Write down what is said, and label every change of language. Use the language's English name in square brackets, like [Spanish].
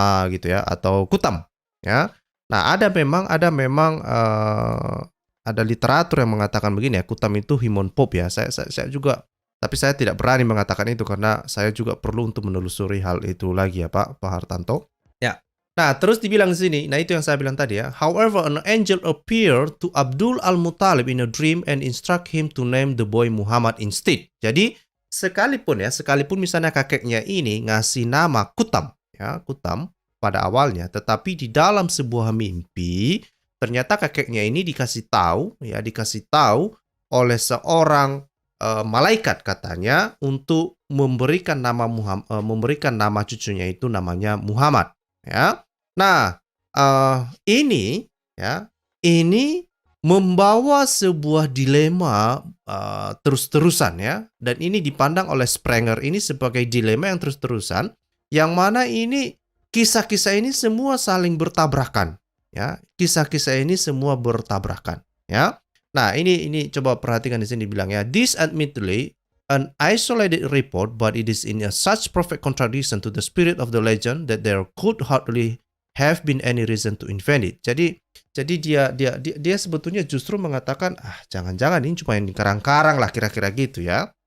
[Indonesian] Gitu ya, atau Kutam ya. Nah, ada memang ada literatur yang mengatakan begini ya, Kutam itu Himon Pop ya. Saya juga, tapi saya tidak berani mengatakan itu karena saya juga perlu untuk menelusuri hal itu lagi ya Pak Hartanto. Ya. Nah, terus dibilang di sini, nah itu yang saya bilang tadi ya. [English] However, an angel appeared to Abdul Al-Muttalib in a dream and instruct him to name the boy Muhammad instead. [Indonesian] Jadi, sekalipun misalnya kakeknya ini ngasih nama Kutam ya, Kutam pada awalnya, tetapi di dalam sebuah mimpi ternyata kakeknya ini dikasih tahu oleh seorang malaikat katanya untuk memberikan nama cucunya itu namanya Muhammad ya. Nah, ini membawa sebuah dilema terus-terusan ya, dan ini dipandang oleh Sprenger ini sebagai dilema yang terus-terusan, yang mana ini kisah-kisah ini semua saling bertabrakan ya. Kisah-kisah ini semua bertabrakan ya. Nah, ini coba perhatikan di sini bilang ya, [English] this admittedly an isolated report, but it is in a such perfect contradiction to the spirit of the legend that there could hardly have been any reason to invent it. [Indonesian] Jadi dia sebetulnya justru mengatakan jangan-jangan ini cuma yang dikarang-karang lah, kira-kira gitu ya.